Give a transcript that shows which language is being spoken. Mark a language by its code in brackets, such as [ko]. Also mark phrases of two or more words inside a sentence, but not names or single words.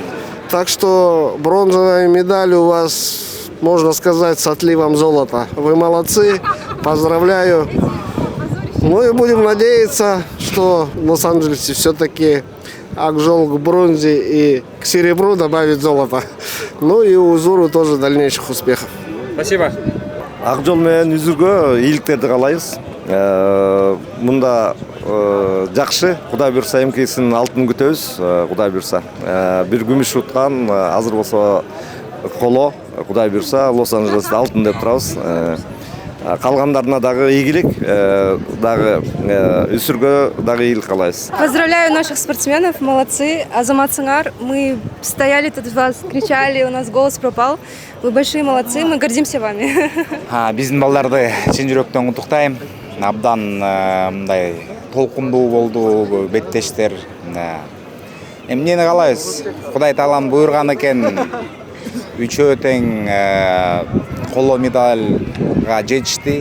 [ru] Так что бронзовая медаль у вас, можно сказать, с отливом золота. Вы молодцы, поздравляю. Ну и будем надеяться, что в Лос-Анджелесе все-таки Акжол к бронзе и к серебру добавит золото. Ну и Узуру тоже дальнейших успехов. Спасибо. [ky] Акжол менен Узурго ийгиликтерди каалайбыз. Мында жакшы, Кудай буйрса эмкесин алтын күтөбүз, Кудай буйрса. Бир күмүш уткан, азыр болсо Коло, Кудай буйрса Лос-Анджелесте алтын деп турабыз. Калгандарына дагы ийгилик, дагы Узурго дагы ийгилик каалайбыз. [ru] Поздравляю наших спортсменов, молодцы. Азамат Сыңар, мы стояли тут вас, кричали, у нас голос пропал. Вы большие молодцы, мы гордимся вами. [ky] Биздин балдарды чын жүрөктөн куттуктайм. Абдан мындай толкундуу болду беттештер. Эмнени каалайбыз? Кудай таалам буйрган экен. Үчөө тең коло медальга жетишти.